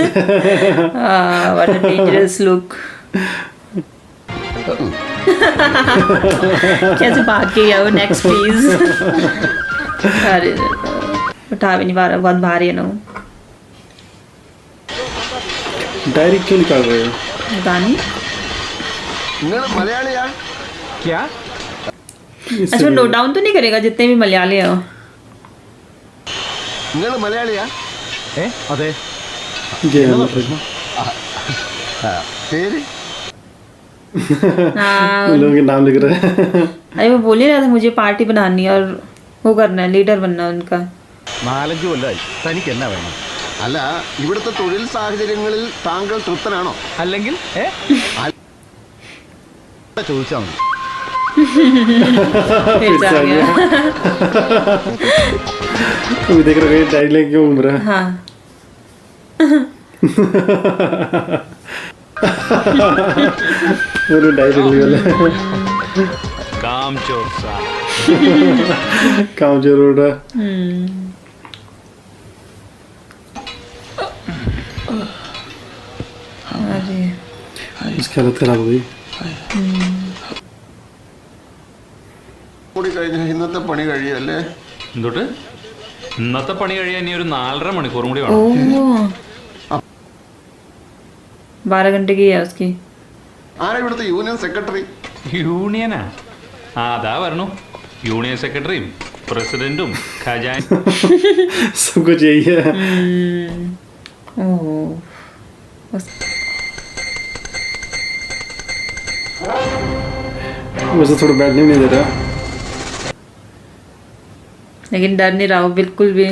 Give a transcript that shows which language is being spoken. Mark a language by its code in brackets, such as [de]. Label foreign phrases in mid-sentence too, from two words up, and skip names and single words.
[en] what a dangerous look. [hi] कैसे भाग के गया वो? [en] next please. [hi] अरे उठा भी नहीं पा रहा, बहुत भारी है ना वो। डायरी क्यों निकाल रहे हो? पता नहीं। [ml] നിങ്ങൾ മലയാളിയാ? [hi] क्या? अच्छा, [en] note down [hi] तो नहीं करेगा जितने भी मलयाली हो? [ml] നിങ്ങൾ മലയാളിയാ? അതെ. [hi] ये है मतलब। [ml] പേര്? [hi] लोगों के नाम लिख रहे हैं। अरे वो बोल ही रहा था मुझे पार्टी बनानी है और वो करना है, लीडर बनना है उनका। [ml] 4-5 കൊല്ലമായി. തനിക്ക് എന്നാ വേണം? അല്ല, ഇവിടുത്തെ തൊഴിൽ സാഹചര്യങ്ങളിൽ താങ്കൾ തൃപ്തനാണോ? അല്ലെങ്കിൽ ചോദിച്ചാൽ മതി. [hi] फिर से आ गया। अभी देख रहे हो डायलॉग क्यों घूम रहा है? हाँ वो डायलॉग भी वाला काम चोर साहब। काम जरूर है। अरे इसकी हालत खराब हो गई। [ml] കൂടി കഴിഞ്ഞ ഇന്നത്തെ പണി കഴിയല്ലേ? എന്തുട്ട് ഇന്നത്തെ പണി കഴിയാൻ ഇനി ഒരു 4.5 മണിക്കൂറും കൂടി ओ വേണം. [hi] 12 घंटे की है उसकी। [ml] ആരാ ഇവിടുത്തെ യൂണിയൻ സെക്രട്ടറി? യൂണിയനാ? ആ അതാ വരണു. യൂണിയൻ സെക്രട്ടറിയും പ്രസിഡന്റും ഖജാൻ [hi] सबको चाहिए। ओह वैसे थोड़ा बैठने भी नहीं दे रहा। लेकिन डर नहीं रहा वो बिल्कुल भी।